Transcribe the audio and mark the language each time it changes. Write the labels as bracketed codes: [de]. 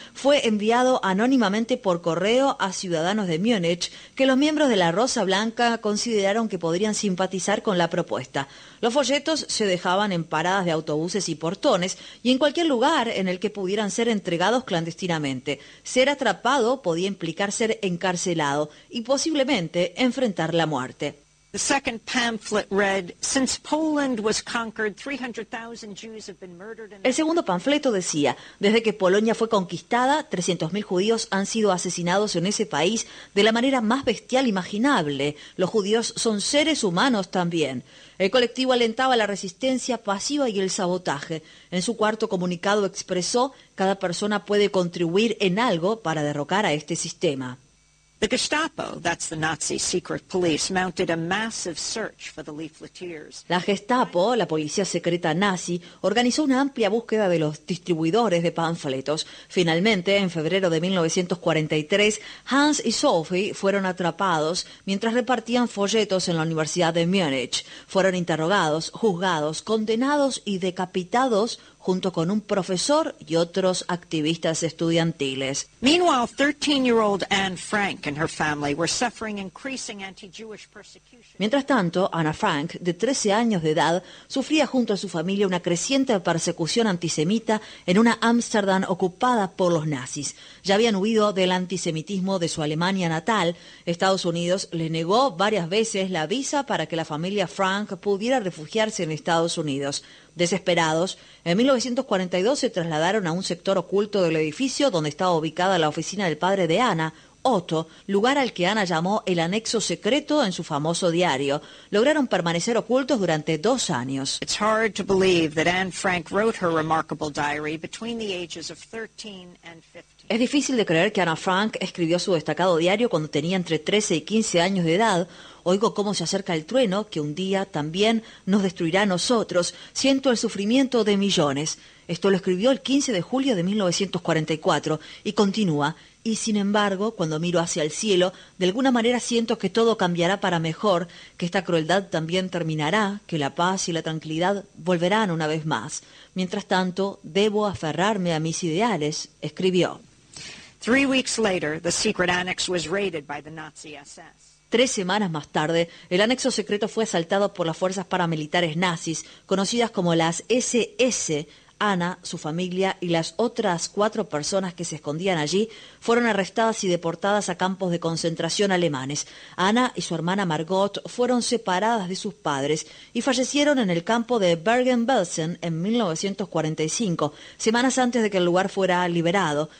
[es] Fue enviado anónimamente por correo a ciudadanos de Múnich, que los miembros de la Rosa Blanca consideraron que podrían simpatizar con la propuesta. Los folletos se dejaban en paradas de autobuses y portones y en cualquier lugar en el que pudieran ser entregados clandestinamente. Ser atrapado podía implicar ser encarcelado y posiblemente enfrentar la muerte. [en] The second pamphlet read, "Since Poland was conquered, 300,000 Jews have been murdered." [es] El segundo panfleto decía, "Desde que Polonia fue conquistada, 300,000 judíos han sido asesinados en ese país de la manera más bestial imaginable. Los judíos son seres humanos también." El colectivo alentaba la resistencia pasiva y el sabotaje. En su cuarto comunicado expresó, "Cada persona puede contribuir en algo para derrocar a este sistema." [en] The Gestapo, that's the Nazi secret police, mounted a massive search for the leafleteers. [es] La Gestapo, la policía secreta nazi, organizó una amplia búsqueda de los distribuidores de panfletos. Finalmente, en febrero de 1943, Hans y Sophie fueron atrapados mientras repartían folletos en la Universidad de Múnich. Fueron interrogados, juzgados, condenados y decapitados junto con un profesor y otros activistas estudiantiles. [en] Meanwhile, 13-year-old Anne Frank and her family were suffering increasing anti-Jewish persecution. [es] Mientras tanto, Anna Frank, de 13 años de edad, sufría junto a su familia una creciente persecución antisemita en una Ámsterdam ocupada por los nazis. Ya habían huido del antisemitismo de su Alemania natal. Estados Unidos les negó varias veces la visa para que la familia Frank pudiera refugiarse en Estados Unidos. Desesperados, en 1942 se trasladaron a un sector oculto del edificio donde estaba ubicada la oficina del padre de Anna, Otto, lugar al que Anna llamó el anexo secreto en su famoso diario. Lograron permanecer ocultos durante 2 años. [en] It's hard to believe that Anne Frank wrote her remarkable diary between the ages of 13 and 15. [es] Es difícil de creer que Anna Frank escribió su destacado diario cuando tenía entre 13 y 15 años de edad. Oigo cómo se acerca el trueno, que un día también nos destruirá a nosotros. Siento el sufrimiento de millones. Esto lo escribió el 15 de julio de 1944 y continúa. Y sin embargo, cuando miro hacia el cielo, de alguna manera siento que todo cambiará para mejor, que esta crueldad también terminará, que la paz y la tranquilidad volverán una vez más. Mientras tanto, debo aferrarme a mis ideales, escribió. [en] 3 weeks later, the secret annex was raided by the Nazi SS. [es] 3 semanas más tarde, el anexo secreto fue asaltado por las fuerzas paramilitares nazis, conocidas como las SS. Anna, su familia y las otras 4 personas que se escondían allí fueron arrestadas y deportadas a campos de concentración alemanes. Anna y su hermana Margot fueron separadas de sus padres y fallecieron en el campo de Bergen-Belsen en 1945, semanas antes de que el lugar fuera liberado.